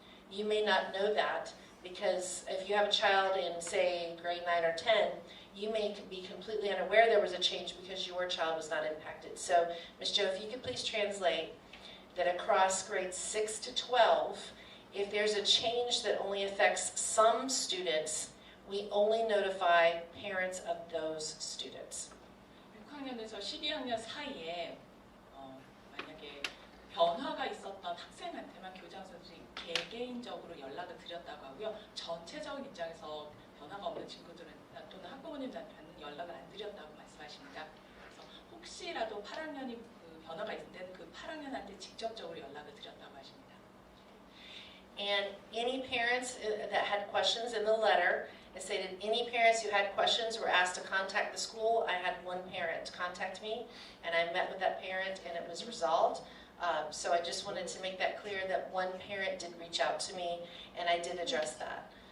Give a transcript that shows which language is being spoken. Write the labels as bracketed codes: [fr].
[en] You may not know that because if you have a child in, say, grade 9 or 10, you may be completely unaware there was a change because your child was not impacted. So, Ms. Jo, if you could please translate that across grades 6 to 12, if there's a change that only affects some students, we only notify parents of those students. [ko] 6학년에서 12학년 사이에 만약에 변화가 있었던 학생한테만 교장 선생님 개개인적으로 연락을 드렸다고 하고요. 전체적인 입장에서 변화가 없는 친구들은 또는 학부모님한테는 연락을 안 드렸다고 말씀하십니다. 그래서 혹시라도 8학년이 변화가 있을 때는 그 8학년한테 직접적으로 연락을 드렸다고 하십니다. [en] And any parents that had questions in the letter, it stated any parents who had questions were asked to contact the school. I had one parent contact me, and I met with that parent, and it was resolved. So I just wanted to make that clear that one parent did reach out to me, and I did address that.